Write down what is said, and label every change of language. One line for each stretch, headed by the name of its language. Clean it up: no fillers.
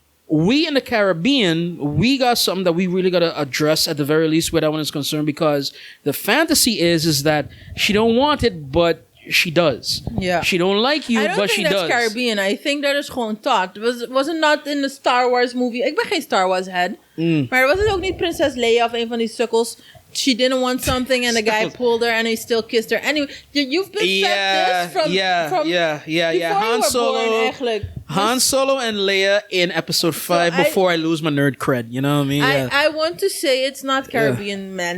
English: We in the Caribbean, we got something that we really got to address at the very least where that one is concerned, because the fantasy is that she don't want it, but she does. Yeah. She don't like you, but she does. I don't think that's Caribbean. I think that is gewoon taught. Was it not in the Star Wars movie?
Dutch: Ik ben geen Star Wars head. Maar was het ook niet Prinses Leia of een van die sukkels?
English: She didn't want something and the guy pulled her and he still kissed her. Anyway, you've been said this from Han Solo, Han Solo and Leia in episode 5 before I lose my nerd cred. You know what I mean? I want to say it's not Caribbean, man.